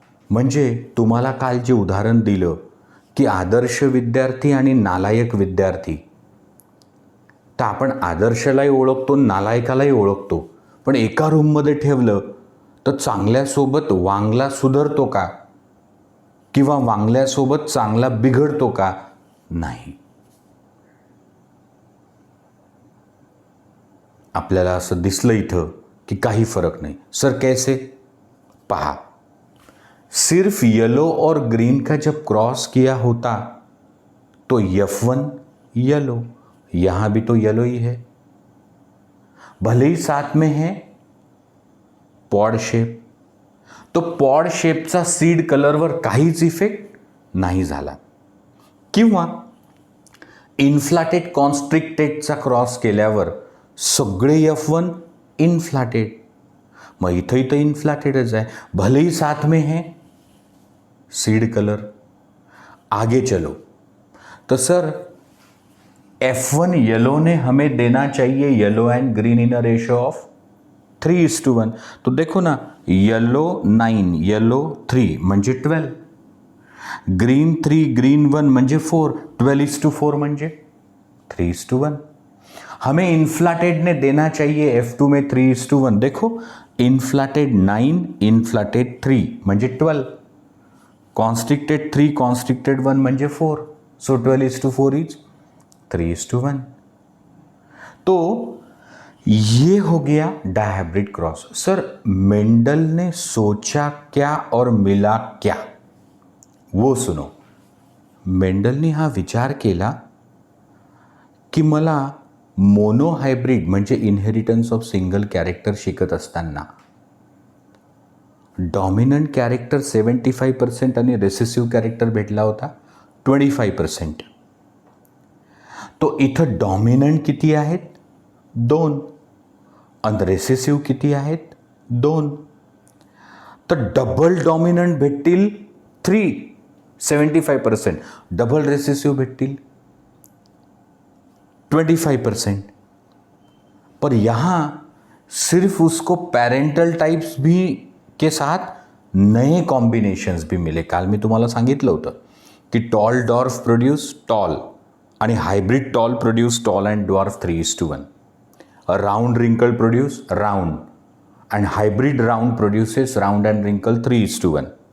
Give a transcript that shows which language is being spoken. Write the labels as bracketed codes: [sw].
[mr] म्हणजे तुम्हाला काल जे उदाहरण दिलं की आदर्श विद्यार्थी आणि नालायक विद्यार्थी, तर आपण आदर्शलाही ओळखतो, नालायकालाही ओळखतो, पण एका रूममध्ये ठेवलं तर चांगल्यासोबत वांगला सुधारतो का किंवा वांगल्यासोबत चांगला बिघडतो का, नाही. आपल्याला असं दिसलं इथं की काही फरक नाही. [hi] सर कैसे, पहा, सिर्फ येलो और ग्रीन का जब क्रॉस किया होता तो F1 येलो, यहाँ भी तो येलो ही है, भले ही साथ में है पॉड शेप. [mr] तो पॉड शेपचा सीड कलरवर काहीच इफेक्ट नाही झाला. किंवा इन्फ्लाटेड कॉन्स्ट्रिक्टेडचा क्रॉस केल्यावर सगळे F1 इन्फ्लाटेड, मग इथं इन्फ्लाटेडच आहे, [hi] भले ही साथ में है [mr] सीड कलर. [hi] आगे चलो तो सर F1 येलो ने हमें देना चाहिए [en] Yellow and green in a ratio of 3:1. [hi] तो देखो ना, [mr] येलो 9, येलो 3 म्हणजे 12, ग्रीन 3, ग्रीन 1 म्हणजे 4, 12:4 म्हणजे 3:1. [hi] हमें इन्फ्लाटेड ने देना चाहिए F2 में 3:1. [mr] देखो, इन्फ्लाटेड 9, इन्फ्लाटेड 3 म्हणजे 12, कॉन्स्ट्रिक्टेड 3, कॉन्स्ट्रिक्टेड 1 म्हणजे 4. [en] So 12:4 is 3:1. [hi] तो ये हो गया डायहाइब्रिड क्रॉस. सर मेंडल ने सोचा क्या और मिला क्या, वो सुनो. [mr] मेंडलने हा विचार केला की मला मोनोहायब्रिड म्हणजे [en] inheritance of single character [mr] शिकत असताना डॉमिनंट कॅरेक्टर 75% आणि रेसेसिव्ह कॅरेक्टर भेटला होता 25%. तो इथं डॉमिनंट किती आहेत, 2, आणि रेसेसिव्ह किती आहेत, 2. तर डबल डॉमिनंट भेटतील 3, 75%, डबल रेसेसिव्ह भेटतील 25%. [hi] पर यहाँ सिर्फ उसको पेरेंटल टाइप्स भी के साथ नए कॉम्बिनेशन्स भी मिले. [mr] काल मी तुम्हाला सांगितलं होतं की [en] tall dwarf produce tall [mr] आणि [en] Hybrid tall produce tall and dwarf 3:1. A round wrinkle produce round and hybrid round produces round and wrinkle 3:1.